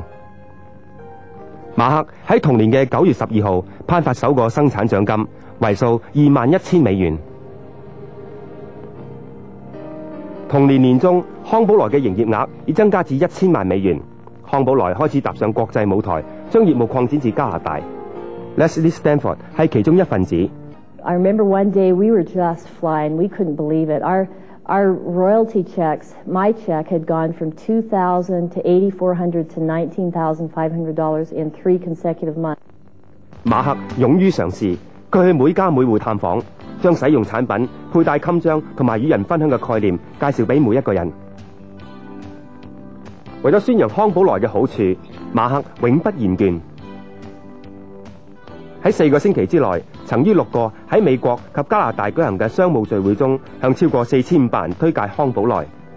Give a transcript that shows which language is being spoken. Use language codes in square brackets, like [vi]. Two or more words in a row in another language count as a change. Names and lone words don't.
[yue] 馬克喺同年嘅9月12號頒發首個生產獎金，為數21,000美元。同年年中，康寶萊嘅營業額已增加至1000萬美元。康寶萊開始踏上國際舞台，將業務擴展至加拿大。Leslie Stanford 係其中一份子。 [en] I remember one day we were just flying. We couldn't believe it. Our royalty checks, my check had gone from $2,000 to $8,400 to $19,500 in 3 consecutive months. [yue] 馬克勇於嘗試，佢去每家每戶探訪，將使用產品、佩戴襟章同埋與人分享嘅概念介紹俾每一個人。為咗宣揚康寶萊嘅好處，馬克永不言倦。喺4個星期之內，曾於6個喺美國及加拿大舉行嘅商務聚會中，向超過4,500人推介康寶萊。